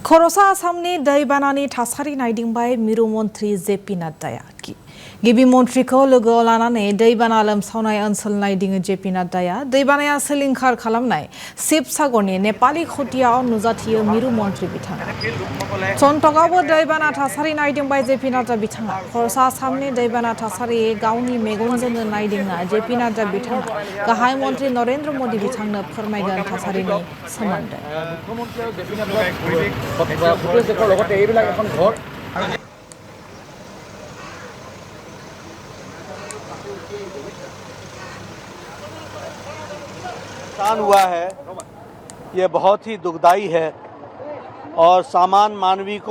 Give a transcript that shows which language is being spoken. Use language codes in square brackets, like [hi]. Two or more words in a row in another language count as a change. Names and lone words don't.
[brx] खरसा आसामनि दैबानानि थासारि नायदिंबाय मिरु मन्त्रि जेपि नाड्डाया गिबि मन्त्रिखौ लोगोआव लानानै दैबाना लोमसावनाय ओनसोल नायदिङो जेपि नाड्डाया दैबानाया सिलिंखार खालामनाय शिबसागरनि नेपालि खटियाव नुजाथियो मिरु मन्त्रि बिथाङा चनटकआवबो दैबाना थासारि नायदिंबाय जेपि नाड्डा बिथाङा खरसा आसामनि दैबाना थासारि गावनि मेगनजोंनो नायदिंना जेपि नाड्डा बिथाङा गाहाय मन्त्रि नरेन्द्र मोदी बिथांनो फोरमायगोन थासारिनि सोमोन्दै [hi] नुकसान हुआ है ये बहुत ही दुखदाई है और सामान्य मानवीय को